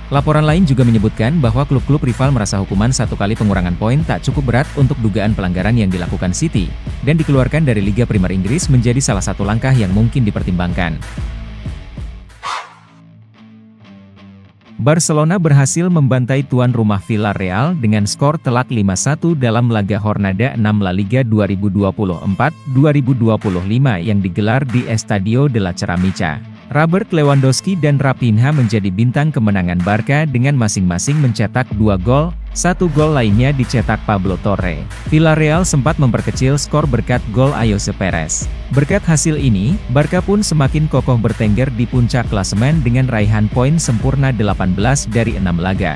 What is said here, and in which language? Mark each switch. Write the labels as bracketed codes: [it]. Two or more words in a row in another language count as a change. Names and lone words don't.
[id] Laporan lain juga menyebutkan bahwa klub-klub rival merasa hukuman 1 kali pengurangan poin tak cukup berat untuk dugaan pelanggaran yang dilakukan City, dan dikeluarkan dari Liga Primer Inggris menjadi salah satu langkah yang mungkin dipertimbangkan. Barcelona berhasil membantai tuan rumah Villarreal dengan skor telak 5-1 dalam laga Jornada 6 La Liga 2024-2025 yang digelar di Estadio de la Ceramica. Robert Lewandowski dan Raphinha menjadi bintang kemenangan Barca dengan masing-masing mencetak 2 gol, 1 gol lainnya dicetak Pablo Torre. Villarreal sempat memperkecil skor berkat gol Ayoze Perez. Berkat hasil ini, Barca pun semakin kokoh bertengger di puncak klasemen dengan raihan poin sempurna 18 dari 6 laga.